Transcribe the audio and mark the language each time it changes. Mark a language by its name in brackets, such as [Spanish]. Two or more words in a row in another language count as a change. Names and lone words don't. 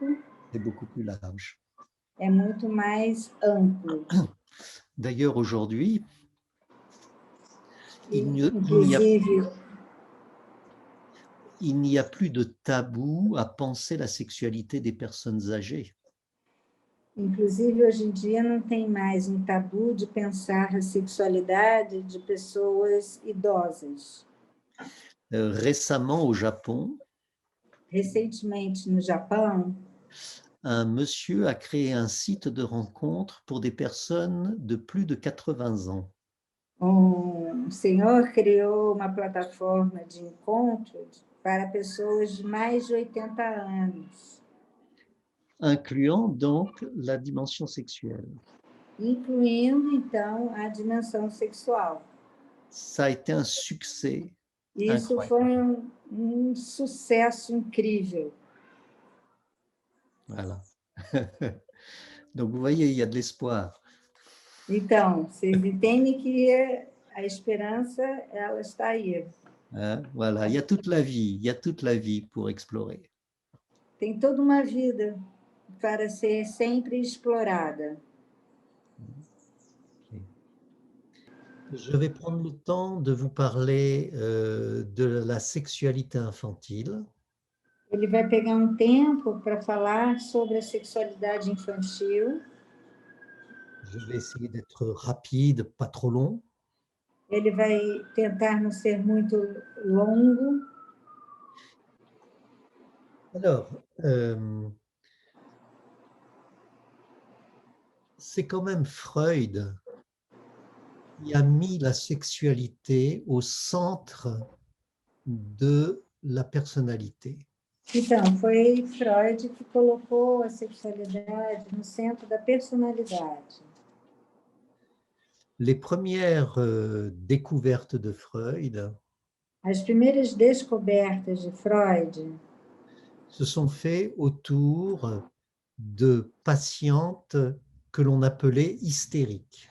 [French] C'est beaucoup plus large. [Portuguese] é muito mais amplo. [French] D'ailleurs, aujourd'hui, il n'y a, [Portuguese] Inclusive, [French] il n'y a plus de tabou à penser la sexualité des personnes âgées. [Portuguese] inclusive, hoje em dia não tem mais um tabu de pensar a sexualidade de pessoas idosas. [French] Récemment, au Japon, [Portuguese] Recentemente, no Japão, [French] un monsieur a créé un site de rencontre pour des personnes de plus de 80 ans. [Portuguese] senhor criou uma plataforma de encontro para pessoas de mais de 80 anos, [French] Incluant donc la dimension sexuelle. [Portuguese] incluindo, então, a dimensão sexual. [French] Ça a été un succès [Portuguese] Isso [French] incroyable. [Portuguese] foi um sucesso incrível. [French] Voilà. Donc, vous voyez, il y a de l'espoir. [Portuguese] Então, vocês entendem que a esperança, ela está aí. [French] Hein? Voilà, il y a toute la vie, il y a toute la vie pour explorer. [Portuguese] Tem toda uma vida para ser sempre explorada. [French] Okay. Je vais prendre le temps de vous parler de la sexualité infantile. [Portuguese] Ele vai pegar um tempo para falar sobre a sexualidade infantil. [French] Je vais essayer d'être rapide, pas trop long. [Portuguese] Ele vai tentar não ser muito longo. [French] Alors, c'est quand même Freud qui a mis la sexualité au centre de la personnalité. [Portuguese] Então, foi Freud que colocou a sexualidade no centro da personalidade. [French] Les premières découvertes de Freud [Portuguese] As primeiras descobertas de Freud [French] se sont faites autour de patientes que l'on appelait hystériques.